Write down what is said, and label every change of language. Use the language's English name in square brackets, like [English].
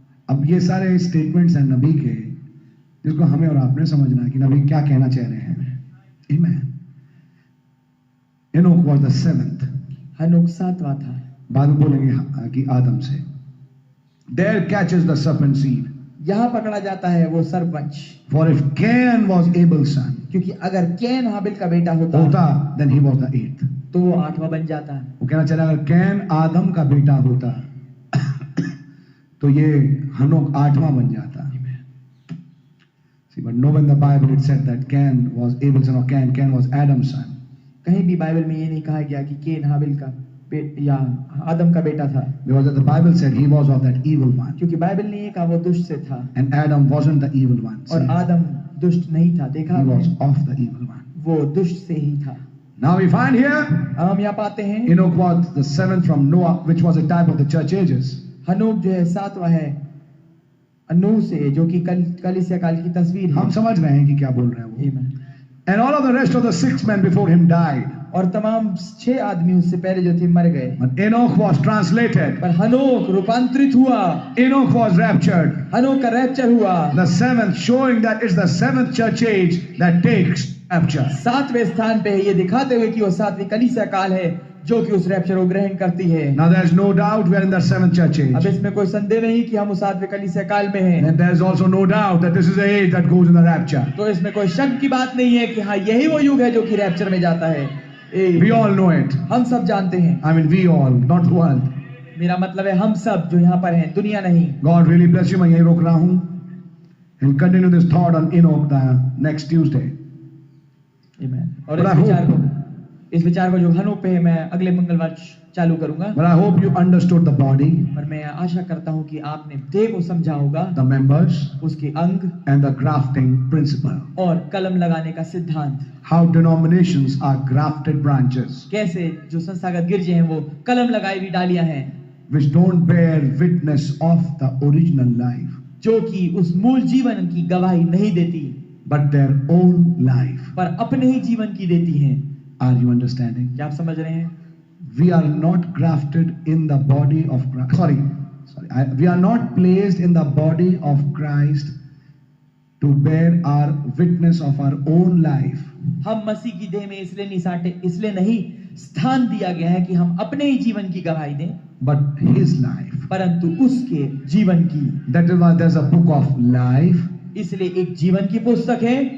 [Hindi] अब ये सारे स्टेटमेंट्स हैं नबी के, जिसको हमें और आपने समझना है कि नबी क्या कहना चाह रहे हैं। [English] Amen. Enoch was the 7th. [Hindi] हनोक 7वां था। बाद में बोलेंगे कि आदम से। [English] There catches the serpent seed. [Hindi] यहाँ पकड़ा जाता है वो सर्पवंश। [English] For if Cain was Abel's son, [Hindi] क्योंकि अगर कैन हाबिल का बेटा होता [English] then he was the 8th. [Hindi] तो वो 8वां बन जाता। वो कहना चाह रहा है अगर कैन आदम का बेटा होता तो ये हनोक 8वां बन जाता। [English] See, but nowhere in the Bible it said that Cain was Abel's son or Cain was Adam's son. [Hindi] कहीं भी बाइबल में ये नहीं कहा गया कि कैन हाबिल का या आदम का बेटा था। [English] Because the Bible said he was of that evil one. [Hindi] क्योंकि बाइबल ने ये कहा वो दुष्ट से था। [English] And Adam wasn't the evil one. [Hindi] और [English] See, [Hindi] आदम दुष्ट नहीं था। देखा [English] he was of the evil one. [Hindi] वो दुष्ट से ही था। [English] Now we find here [Hindi] हम यहाँ पाते हैं [English] Enoch was the 7th from Noah, which was a type of the church ages. [Hindi] हनोक जो है 7वां है नूह से, जो कि कलीसिया काल की तस्वीर है। हम समझ रहे हैं कि क्या बोल रहे हैं वो। [English] Amen. And all of the rest of the 6 men before him died. [Hindi] और तमाम 6 आदमी उससे पहले जो थे मर गए। [English] But Enoch was translated. [Hindi] पर हनोक रूपांतरित हुआ। [English] Enoch was raptured. [Hindi] हनोक का रैप्चर हुआ। [English] The 7th, showing that it's the 7th church age that takes rapture. [Hindi] 7वें स्थान पे है, ये दिखाते हुए कि वो 7वीं कलीसिया काल है जो कि उस रैप्चर को ग्रहण करती है। [English] Now there's no doubt we are in the 7th church [Hindi] अब [English] age. [Hindi] इसमें कोई संदेह नहीं कि हम उस 7वें कलीसिया काल में हैं। [English] And there's also no doubt that this is the age that goes in the rapture. [Hindi] तो इसमें कोई शक की बात नहीं है कि हाँ यही वो युग है जो कि रैप्चर में जाता है। [English] We all know it. [Hindi] हम सब जानते हैं। [English] I mean, we all, not one. [Hindi] मेरा मतलब है हम सब जो यहाँ पर हैं, दुनिया नहीं। [English] God really bless you. [Hindi] मैं यहीं रोक रहा हूँ. [English] We'll continue this thought on Enoch the next Tuesday. Amen. और But I [Hindi] इस विचार को जो हनोक पे है मैं अगले मंगलवार चालू करूंगा। [English] But I hope you understood the body, [Hindi] और मैं आशा करता हूँ कि आपने देह को समझा होगा, [English] the members, [Hindi] उसके अंग [English] and the grafting principle. [Hindi] और कलम लगाने का सिद्धांत। [English] How denominations are grafted branches, [Hindi] कैसे जो संस्थागत गिरजे हैं वो कलम लगाई हुई डालियां हैं [English] which don't bear witness of the original life, [Hindi] जो कि उस मूल जीवन की गवाही नहीं देती, [English] but their own life. [Hindi] पर अपने ही जीवन की देती हैं। [English] Are you understanding? [Hindi] क्या आप समझ रहे हैं? [English] We are not grafted in the body of Christ. We are not placed in the body of Christ to bear our witness of our own life. [Hindi] हम मसीह की देह में इसलिए नहीं साटे, इसलिए नहीं स्थान दिया गया है कि हम अपने ही जीवन की गवाही दें, [English] but his life. [Hindi] परंतु उसके जीवन की। [English] That is why there's a book of life, [Hindi] इसलिए एक जीवन की पुस्तक है